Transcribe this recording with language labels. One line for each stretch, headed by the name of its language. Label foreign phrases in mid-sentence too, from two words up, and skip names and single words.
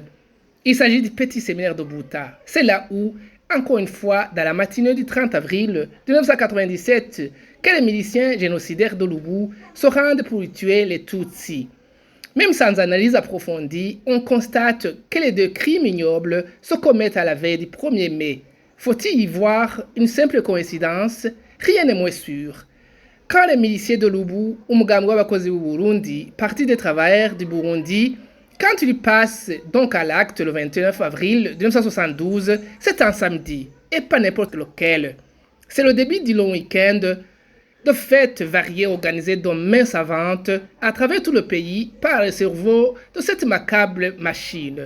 French: Il s'agit du petit séminaire de Buta. C'est là où, encore une fois, dans la matinée du 30 avril 1997, que les miliciens génocidaires de Lubu se rendent pour tuer les Tutsis. Même sans analyse approfondie, on constate que les deux crimes ignobles se commettent à la veille du 1er mai. Faut-il y voir une simple coïncidence? Rien n'est moins sûr. quand les miliciens de l'Ubu, Umugambi w'abakozi b'u Burundi, Parti des travailleurs du Burundi, quand ils passent donc à l'acte le 29 avril 1972, c'est un samedi, et pas n'importe lequel. C'est le début du long week-end de fêtes variées organisées de main savante à travers tout le pays par le cerveau de cette macabre machine.